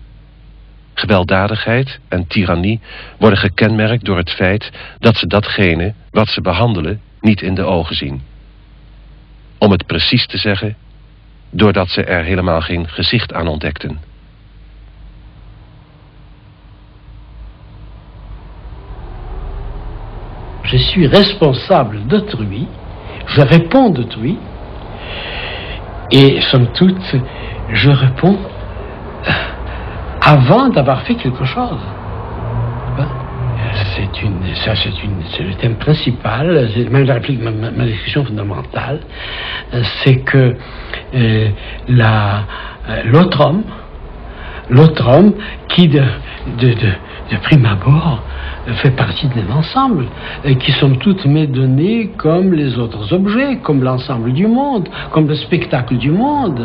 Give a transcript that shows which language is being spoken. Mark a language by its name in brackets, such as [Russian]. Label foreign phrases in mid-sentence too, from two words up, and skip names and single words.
[Dutch] Gewelddadigheid en tirannie worden gekenmerkt door het feit dat ze datgene wat ze behandelen niet in de ogen zien. Om het precies te zeggen, doordat ze er helemaal geen gezicht aan ontdekten. [French] Je suis responsable d'autrui, je réponds d'autrui, et somme toute, je réponds avant d'avoir fait quelque chose. C'est le thème principal, c'est même ma discussion fondamentale, c'est que l'autre homme qui de prime abord fait partie d'un ensemble qui somme toute m'est donné comme les autres objets, comme l'ensemble du monde, comme le spectacle du monde.